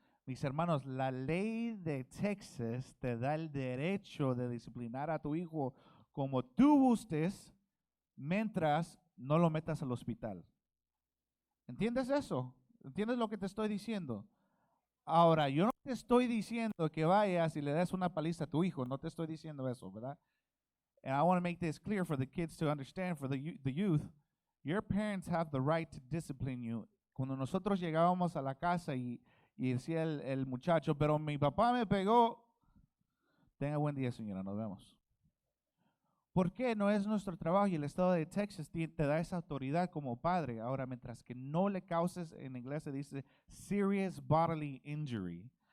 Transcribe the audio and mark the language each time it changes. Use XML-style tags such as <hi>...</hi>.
<es>Mis hermanos, la ley de Texas te da el derecho de disciplinar a tu hijo como tú gustes mientras no lo metas al hospital. ¿Entiendes eso? ¿Entiendes lo que te estoy diciendo? Ahora, yo no te estoy diciendo que vayas y le des una paliza a tu hijo, no te estoy diciendo eso, ¿verdad?</es> <en>And I want to make this clear for the kids to understand, for the youth, your parents have the right to discipline you.</en> <es>Cuando nosotros llegábamos a la casa y decía el muchacho, pero mi papá me pegó, tenga buen día, señora, nos vemos. ¿Por qué? No es nuestro trabajo y el estado de Texas te da esa autoridad como padre. Ahora, mientras que no le causes, en inglés se dice</es> <en>serious bodily injury.</en>